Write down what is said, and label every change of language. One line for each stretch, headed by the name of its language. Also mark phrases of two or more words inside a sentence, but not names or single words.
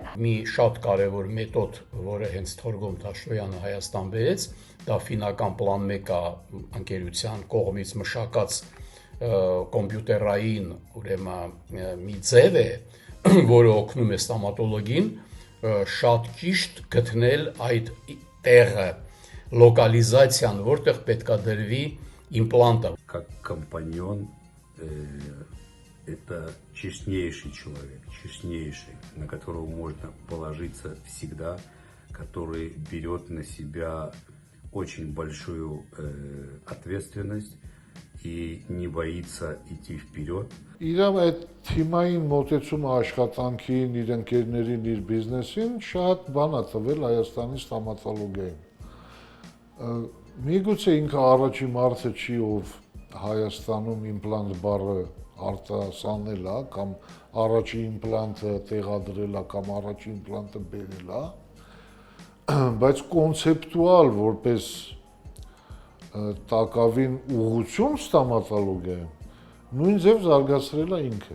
Armenian: Մի շատ կարևոր մեթոդ, որը հենց Թորգոմ Դաշտոյանը Հայաստան բերեց, դա ֆինական պլան 1-ը ընկերության կողմից մշակած կոմպյուտերային ուրեմն մի ձև է, որը օգնում է ստոմատոլոգին շատ ճիշտ գտնել այդ տեղը, լոկալիզացիան, որտեղ պետք է դրվի իմպլանտը։
Russian: Как компаньон, это честнейший человек, честнейший, на которого можно положиться всегда, который берет на себя очень большую ответственность и не боится идти вперед.
Armenian: Իրավ այդ թիմային մոտեցումը աշխատանքին, իր ընկերներին, իր բիզնեսին շատ բան է տվել Հայաստանի ստոմատոլոգիային։ Միգուցե ինքը առաջի մարդը չի, ով Հայաստանում իմպլանտ բառը արտասանել է, կամ առաջի իմպլանտը տեղադրել է, կամ առաջի իմպլանտը բերել է, բայց կոնցեպտուալ որպես տակավին ուղղություն ստոմատոլոգիայում նույն ձև զարգացրել է ինքը։